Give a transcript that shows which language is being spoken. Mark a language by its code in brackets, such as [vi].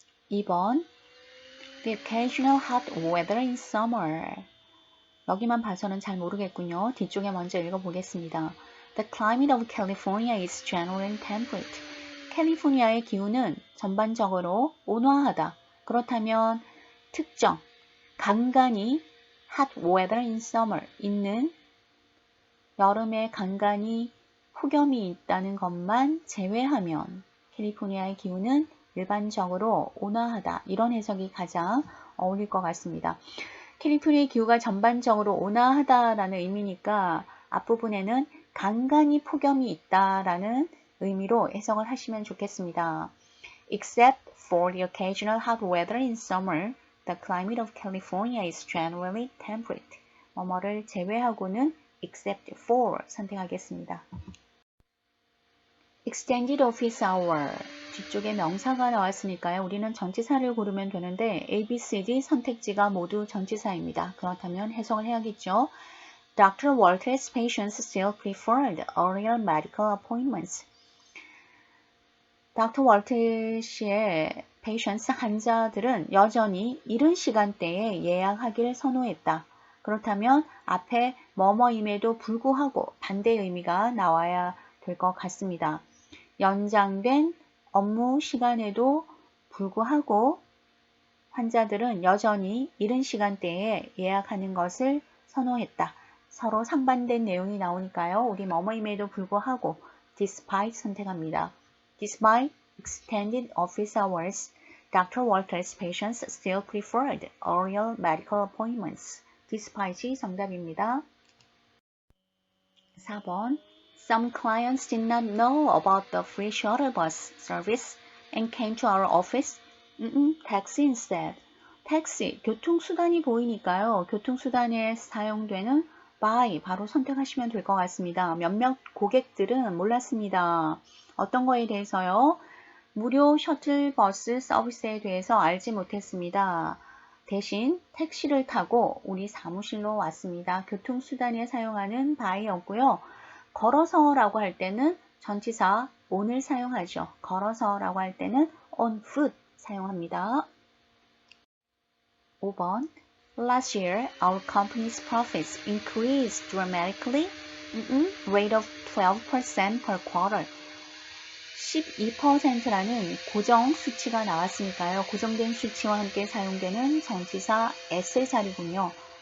[en] 2번 The occasional hot weather in summer. [ko] 여기만 봐서는 잘 모르겠군요. 뒤쪽에 먼저 읽어보겠습니다. [en] The climate of California is generally temperate. [ko] 캘리포니아의 기후는 전반적으로 온화하다. 그렇다면 특정, 간간히 [en] hot weather in summer [ko] 있는 여름에 간간히 폭염이 있다는 것만 제외하면 캘리포니아의 기후는 일반적으로 온화하다. 이런 해석이 가장 어울릴 것 같습니다. 캘리포니아의 기후가 전반적으로 온화하다라는 의미니까 앞부분에는 간간히 폭염이 있다라는 의미로 해석을 하시면 좋겠습니다. [en] Except for the occasional hot weather in summer, the climate of California is generally temperate. [ko] 뭐뭐를 제외하고는 except for 선택하겠습니다. [en] Extended office hour. [ko] 뒤쪽에 명사가 나왔으니까요. 우리는 전치사를 고르면 되는데 A, B, C, D 선택지가 모두 전치사입니다. 그렇다면 해석을 해야겠죠. [en] Dr. Walter's patients still preferred earlier medical appointments. Dr. [ko] Walter 씨의 patients 환자들은 여전히 이른 시간대에 예약하기를 선호했다. 그렇다면 앞에 뭐뭐임에도 불구하고 반대 의미가 나와야 될 것 같습니다. 연장된 업무 시간에도 불구하고 환자들은 여전히 이른 시간대에 예약하는 것을 선호했다. 서로 상반된 내용이 나오니까요. 우리 뭐뭐임에도 불구하고 despite 선택합니다. [en] Despite extended office hours, Dr. Walter's patients still preferred earlier medical appointments. [ko] Despite이 정답입니다. [en] 4번 Some clients did not know about the free shuttle bus service and came to our office. taxi instead. [ko] 택시, 교통수단이 보이니까요. 교통수단에 사용되는 by 바로 선택하시면 될 것 같습니다. 몇몇 고객들은 몰랐습니다. 어떤 거에 대해서요? 무료 셔틀버스 서비스에 대해서 알지 못했습니다. 대신 택시를 타고 우리 사무실로 왔습니다. 교통수단에 사용하는 by였고요. 걸어서라고 할 때는 전치사 on을 사용하죠. 걸어서라고 할 때는 on foot 사용합니다. [en] 5번 Last year, our company's profits increased dramatically, rate of 12% per quarter. [ko] 12%라는 고정 수치가 나왔으니까요. 고정된 수치와 함께 사용되는 전치사 s의 자리군요.